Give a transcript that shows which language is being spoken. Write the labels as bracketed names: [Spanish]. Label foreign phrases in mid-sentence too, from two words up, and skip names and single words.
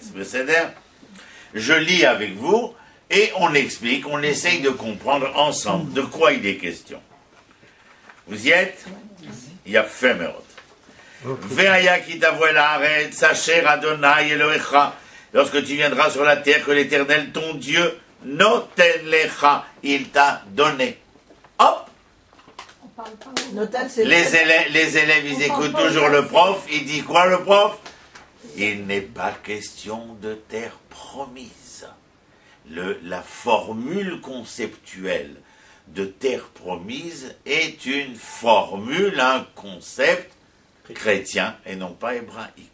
[French] Je lis avec vous, et on explique, on essaye de comprendre ensemble de quoi il est question. Vous y êtes? Il y a Femerot. [Hebrew] והיה כי תבוא אל הארץ, אשר אדני אלהיך. [French] Lorsque tu viendras sur la terre que l'Éternel, ton Dieu, [Hebrew] נותן לך, [French] il t'a donné. Hop! Les élèves, ils écoutent toujours le prof. Il dit quoi, le prof? Il n'est pas question de terre promise. La formule conceptuelle de terre promise est une formule, un concept chrétien et non pas hébraïque.